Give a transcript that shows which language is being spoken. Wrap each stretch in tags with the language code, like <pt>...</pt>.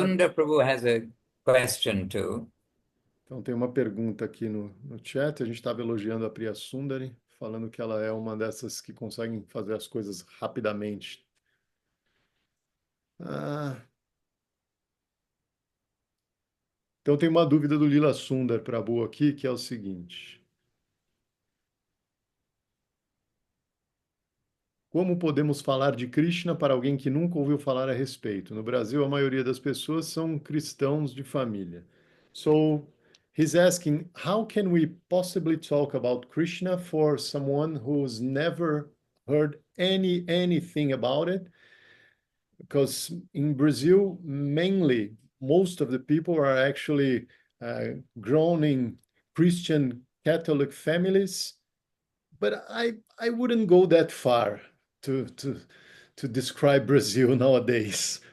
<en>Sundar Prabhu has a question too.</en> <pt>Então tem uma pergunta aqui no chat, a gente estava elogiando a Priya Sundari, falando que ela é uma dessas que conseguem fazer as coisas rapidamente. Ah, então tem uma dúvida do Lila Sundar Prabhu aqui, que é o seguinte: como podemos falar de Krishna para alguém que nunca ouviu falar a respeito? No Brasil, a maioria das pessoas são cristãos de família.</pt> <en>So, he's asking, how can we possibly talk about Krishna for someone who's never heard anything about it? Because in Brazil, mainly, most of the people are actually grown in Christian Catholic families, but I wouldn't go that far to to to describe Brazil nowadays.</en>